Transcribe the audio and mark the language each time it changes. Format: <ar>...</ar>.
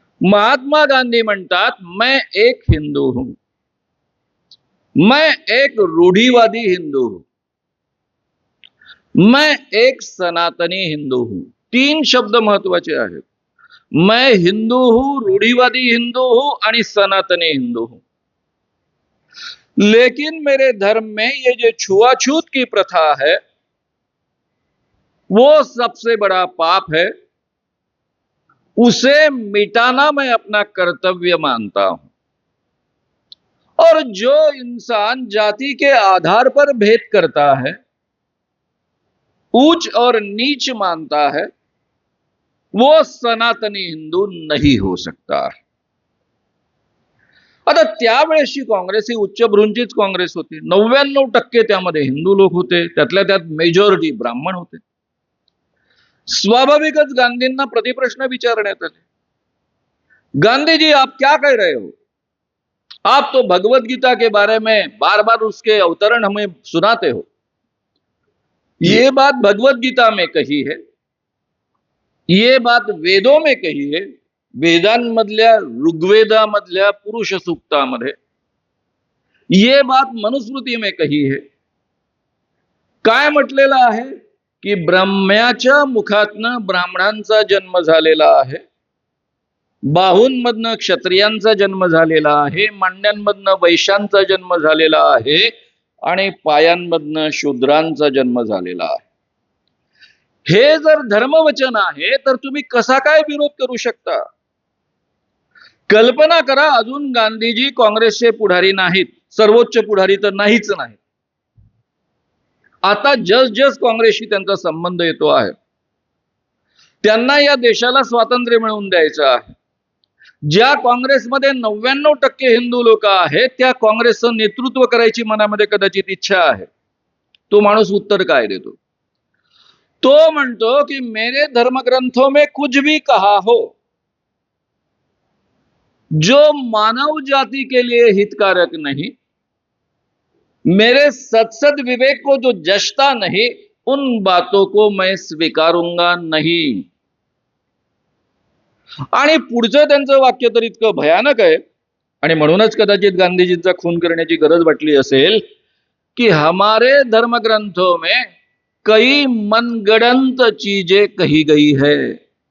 <mr>महात्मा गांधी म्हणतात,</mr> <hi>मैं एक हिंदू हूं, मैं एक रूढ़िवादी हिंदू हूं, मैं एक सनातनी हिंदू हूं.</hi> <mr>3 शब्द महत्वाचे आहेत.</mr> <hi>मैं हिंदू हूं, रूढ़िवादी हिंदू हूं</hi> <mr>आणि</mr> <hi>सनातनी हिंदू हूं. लेकिन मेरे धर्म में ये जो छुआछूत की प्रथा है वो सबसे बड़ा पाप है. उसे मिटाना मैं अपना कर्तव्य मानता हूं. और जो इंसान जाति के आधार पर भेद करता है, ऊंच और नीच मानता है, वो सनातनी हिंदू नहीं हो सकता.</hi> <mr>आता त्यावेळेसची काँग्रेस ही उच्चभ्रूंचीच काँग्रेस होती. 99% त्यामध्ये हिंदू लोक होते, त्यातल्या त्यात मेजॉरिटी ब्राह्मण होते. स्वाभाविकच गांधींना प्रतिप्रश्न विचारण्यात आले,</mr> <hi>गांधी जी आप क्या कह रहे हो? आप तो भगवत गीता के बारे में बार बार उसके अवतरण हमें सुनाते हो, ये बात भगवत गीता में कही है, ये बात वेदों में कही है,</hi> <mr>वेदांमधल्या ऋग्वेदामधल्या पुरुष सूक्तामध्ये,</mr> <hi>ये बात मनुस्मृती में कही है.</hi> <mr>काय म्हटलेलं आहे की ब्रह्म्याच्या मुखातनं ब्राह्मणांचा जन्म झालेला आहे, बाहूंमधनं क्षत्रियांचा जन्म झालेला आहे, मांड्यांमधनं वैश्यांचा जन्म झालेला आहे आणि पायांमधनं शूद्रांचा जन्म झालेला आहे. हे जर धर्मवचन आहे तर तुम्ही कसा काय विरोध करू शकता? कल्पना करा, अजून गांधीजी काँग्रेसचे पुढारी नाहीत, सर्वोच्च पुढारी तर नाहीच नाही. आता जस काँग्रेसशी त्यांचा संबंध येतो आहे, त्यांना या देशाला स्वातंत्र्य मिळवून द्यायचं आहे. ज्या काँग्रेसमध्ये 99% हिंदू लोक आहेत, त्या काँग्रेसचं नेतृत्व करायची मनामध्ये कदाचित इच्छा आहे. तो माणूस उत्तर काय देतो? तो म्हणतो की</mr> <hi>मेरे धर्मग्रंथों में कुछ भी कहा हो जो मानव जाति के लिए हितकारक नहीं, मेरे सत्सद विवेक को जो जचता नहीं, उन बातों को मैं स्वीकारूंगा नहीं.</hi> <mr>आणि पुढचं त्यांचं वाक्य तर इतकं भयानक आहे, आणि म्हणूनच कदाचित गांधीजींचा खून करण्याची गरज वाटली असेल कि</mr> <hi>हमारे धर्मग्रंथों में कई मनगढ़ंत चीजें कही गई है.</hi>